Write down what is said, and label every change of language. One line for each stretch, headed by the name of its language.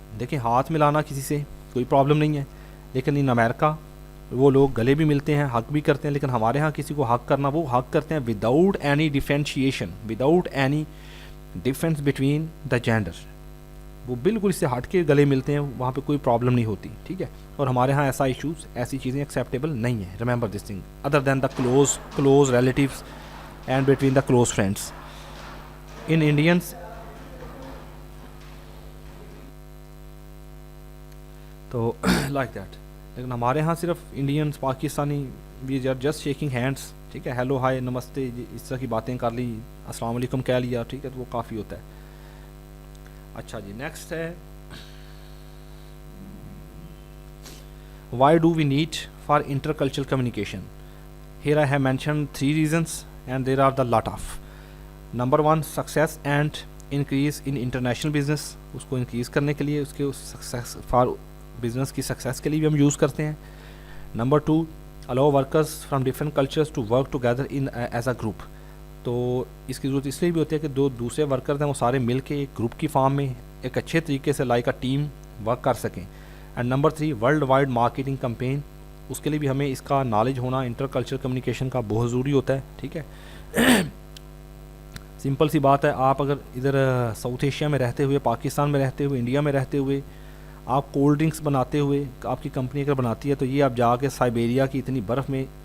Urdu: دیکھیں ہاتھ ملانا کسی سے کوئی پرابلم نہیں ہے, لیکن ان امیرکا وہ لوگ گلے بھی ملتے ہیں, حق بھی کرتے ہیں. لیکن ہمارے ہاں کسی کو حق کرنا, وہ حق کرتے ہیں
English: Without any differentiation, without any difference between the gender.
Urdu: وہ بالکل اس سے ہٹ کے گلے ملتے ہیں, وہاں پہ کوئی پرابلم نہیں ہوتی. ٹھیک ہے, اور ہمارے ہاں ایسا ایشوز, ایسی چیزیں ایکسیپٹیبل نہیں ہیں.
English: Remember this thing, other than the close relatives and between the close friends. In Indians too like that.
Urdu: لیکن ہمارے ہاں صرف Indians Pakistani
English: We are just shaking hands.
Urdu: ٹھیک ہے, ہیلو ہائی نمستے اس طرح کی باتیں کر لی, السلام علیکم کہہ لیا. ٹھیک ہے, تو وہ کافی ہوتا ہے. اچھا جی,
English: Next ہے why do we need for intercultural communication. Here I have mention 3 reasons and there are the lot of. Number 1 success and increase in international business.
Urdu: اس کو انکریز کرنے کے لیے, اس کے سکسیس فار بزنس کی success کے لیے بھی ہم یوز کرتے ہیں.
English: Number 2 allow workers from different cultures to work together in as a group.
Urdu: تو اس کی ضرورت اس لیے بھی ہوتی ہے کہ دوسرے ورکرز ہیں وہ سارے مل کے ایک گروپ کی فارم میں ایک اچھے طریقے سے لائک اے ٹیم ورک کر سکیں. And number 3
English: Worldwide marketing campaign.
Urdu: اس کے لیے بھی ہمیں اس کا نالج ہونا انٹر کلچر کمیونیکیشن کا بہت ضروری ہوتا ہے. ٹھیک ہے, سمپل سی بات ہے, آپ اگر ادھر ساؤتھ ایشیا میں رہتے ہوئے, پاکستان میں رہتے ہوئے, انڈیا میں رہتے ہوئے آپ کولڈ ڈرنکس بناتے ہوئے, آپ کی کمپنی اگر بناتی ہے, تو یہ آپ جا کے سائبیریا کی اتنی برف میں